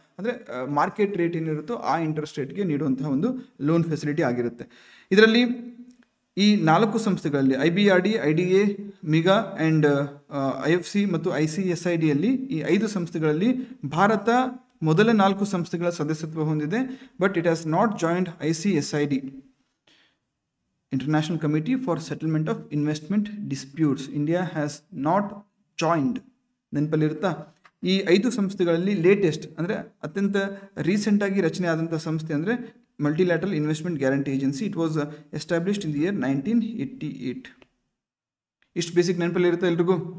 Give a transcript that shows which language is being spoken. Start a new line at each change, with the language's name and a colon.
Kannada: ಅಂದರೆ market rate ಏನಿರುತ್ತೋ ಆ interest ರೇಟ್ಗೆ ನೀಡುವಂತಹ ಒಂದು ಲೋನ್ ಫೆಸಿಲಿಟಿ ಆಗಿರುತ್ತೆ. ಇದರಲ್ಲಿ ಈ 4 ಸಂಸ್ಥೆಗಳಲ್ಲಿ IBRD, IDA, MIGA and IFC ಮತ್ತು ICSIDಯಲ್ಲಿ ಈ 5 ಸಂಸ್ಥೆಗಳಲ್ಲಿ ಭಾರತ ಮೊದಲ 4 ಸಂಸ್ಥೆಗಳ ಸದಸ್ಯತ್ವ ಹೊಂದಿದೆ.
English: But it has not joined ICSID, International Committee for Settlement of Investment Disputes. India has not joined.
Kannada: ನೆನಪಲ್ಲಿರುತ್ತಾ? ಈ 5 ಸಂಸ್ಥೆಗಳಲ್ಲಿ ಲೇಟೆಸ್ಟ್ ಅಂದರೆ ಅತ್ಯಂತ ರೀಸೆಂಟಾಗಿ ರಚನೆ ಆದಂಥ ಸಂಸ್ಥೆ ಅಂದರೆ ಮಲ್ಟಿಲ್ಯಾಟರಲ್ investment guarantee agency.
English: It was established in the year 1988.
Kannada: ಇಷ್ಟು ಬೇಸಿಕ್ ನೆನಪಲ್ಲಿರುತ್ತೆ ಎಲ್ರಿಗೂ?